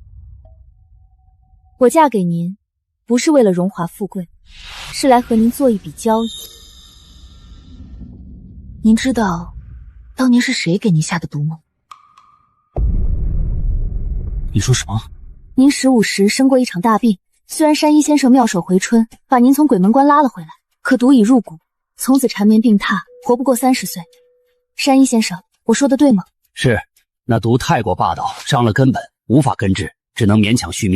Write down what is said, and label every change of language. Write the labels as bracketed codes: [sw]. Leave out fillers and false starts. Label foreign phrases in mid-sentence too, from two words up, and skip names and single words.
[zh] 我嫁給您，不是為了榮華富貴，是來和您做一筆交易。您知道當年是誰給您下的毒嗎？你說什麼？您15 時生過一場大病，雖然山醫先生妙手回春，把您從鬼門關拉了回來，可毒已入骨，從此纏綿病榻，活不過30歲。山醫先生，我說的對嗎？是，那毒太過霸道，傷了根本，無法根治，只能勉強續命。